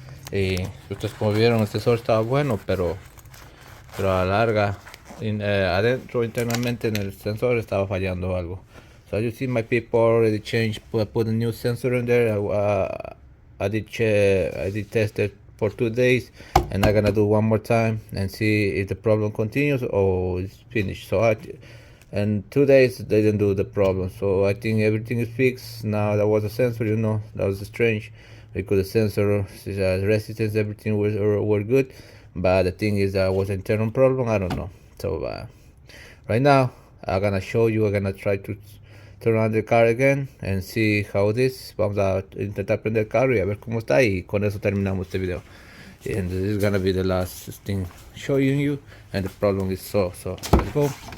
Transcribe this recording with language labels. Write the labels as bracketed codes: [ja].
[es] Y ustedes como vieron, el sensor estaba bueno, pero a la larga adentro internamente en el sensor estaba fallando algo. [en] So you see my people already changed, put a new sensor in there. I did test it for 2 days, and I'm gonna do one more time and see if the problem continues or it's finished. And 2 days they didn't do the problem, so I think everything is fixed now. That was a sensor, that was strange because the sensor resistance, everything were good, but the thing is that was an internal problem. I don't know. So right now I'm gonna show you. I'm gonna try to turn on the car again and see how it is. [es] Vamos a intentar prender el carro y a ver cómo está, y con eso terminamos este video. [en] And this is gonna be the last thing showing you, and the problem is so let's go.